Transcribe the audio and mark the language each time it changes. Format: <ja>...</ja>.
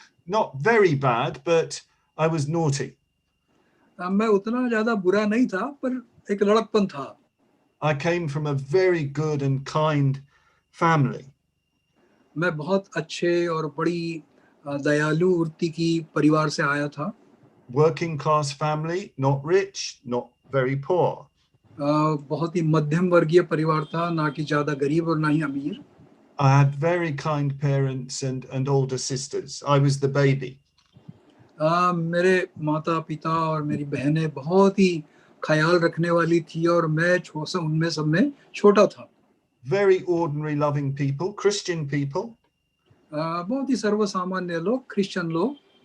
<en>Not very bad, but I was naughty.</en> <hi>मैं उतना ज्यादा बुरा नहीं था पर एक लड़कपन था.</hi> <en>I came from a very good and kind family.</en> <hi>मैं बहुत अच्छे और बड़ी दयालु वृत्ति की परिवार से आया था.</hi> <en>Working class family, not rich, not very poor.</en> <hi>बहुत ही मध्यम वर्गीय परिवार था, ना कि ज्यादा गरीब और ना ही अमीर.</hi> <en>I had very kind parents and older sisters. I was the baby.</en> <hi>मेरे माता पिता और मेरी बहनें बहुत ही ख्याल रखने वाली थी और मैं उनमें सब में छोटा था.</hi> <en>Very ordinary loving people, Christian people.</en> <hi>बहुत ही सर्वसामान्य लोग, क्रिश्चियन लोग.</hi>